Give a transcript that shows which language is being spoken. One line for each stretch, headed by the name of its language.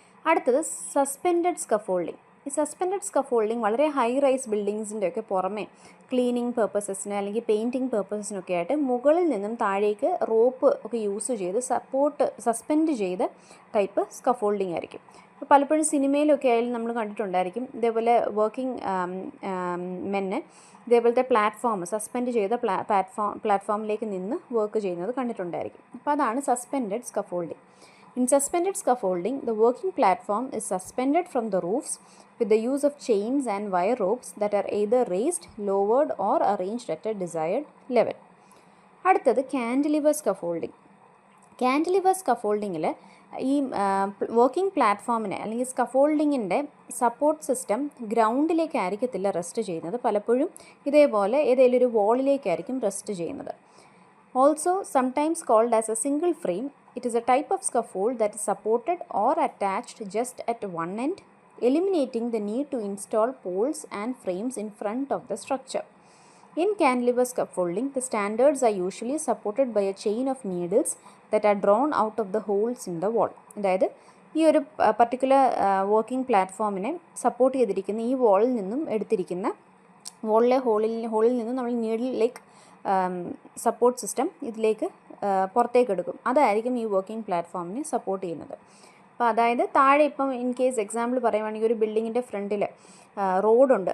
Malayalam: അടുത്തത് suspended scaffolding. ഈ suspended scaffolding വളരെ ഹൈ റൈസ് ബിൽഡിങ്സിൻ്റെ ഒക്കെ പുറമെ ക്ലീനിങ് പർപ്പസസിന് അല്ലെങ്കിൽ പെയിൻറ്റിങ് പർപ്പസിനൊക്കെ ആയിട്ട് മുകളിൽ നിന്നും താഴേക്ക് റോപ്പ് ഒക്കെ യൂസ് ചെയ്ത് സസ്പെൻഡ് ചെയ്ത ടൈപ്പ് സ്കഫോൾഡിംഗ് ആയിരിക്കും. അപ്പോൾ പലപ്പോഴും സിനിമയിലൊക്കെ ആയാലും നമ്മൾ കണ്ടിട്ടുണ്ടായിരിക്കും ഇതേപോലെ വർക്കിംഗ് മെന്ന് ഇതേപോലത്തെ സസ്പെൻഡ് ചെയ്ത പ്ലാറ്റ്ഫോമിലേക്ക് നിന്ന് വർക്ക് ചെയ്യുന്നത് കണ്ടിട്ടുണ്ടായിരിക്കും. അപ്പോൾ അതാണ് suspended scaffolding.
English: In suspended scaffolding, the working platform is suspended from the roofs with the use of chains and wire ropes that are either raised, lowered or arranged at a desired level.
Malayalam: അടുത്തത് കാൻറ്റിലിവർ scaffolding. കാൻറ്റിലിവർ സ്കഫോൾഡിങ്ങിൽ ഈ working പ്ലാറ്റ്ഫോമിനെ അല്ലെങ്കിൽ സ്കഫോൾഡിങ്ങിൻ്റെ support system ഗ്രൗണ്ടിലേക്ക് ആയിരിക്കത്തില്ല rest ചെയ്യുന്നത്. പലപ്പോഴും ഇതേപോലെ ഏതെങ്കിലും ഒരു വോളിലേക്കായിരിക്കും rest ചെയ്യുന്നത്.
English: Also sometimes called as a single frame, it is a type of scaffold that is supported or attached just at one end, eliminating the need to install poles and frames in front of the structure. In cantilever scaffolding, the standards are usually supported by a chain of needles that are drawn out of the holes in the wall.
Malayalam: അതായത് ഈ ഒരു particular working പ്ലാറ്റ്ഫോമിനെ support ചെയ്തിരിക്കുന്ന ഈ വാളിൽ നിന്നും എടുത്തിരിക്കുന്ന വാളിലെ ഹോളിൽ നിന്നും നമ്മൾ നീഡിലേക്ക് സപ്പോർട്ട് സിസ്റ്റം ഇതിലേക്ക് പുറത്തേക്ക് എടുക്കും. അതായിരിക്കും ഈ വർക്കിംഗ് പ്ലാറ്റ്ഫോമിനെ സപ്പോർട്ട് ചെയ്യുന്നത്. അപ്പോൾ അതായത് താഴെ ഇപ്പം ഇൻ കേസ് എക്സാമ്പിൾ പറയുവാണെങ്കിൽ ഒരു ബിൽഡിങ്ങിൻ്റെ ഫ്രണ്ടിൽ റോഡുണ്ട്.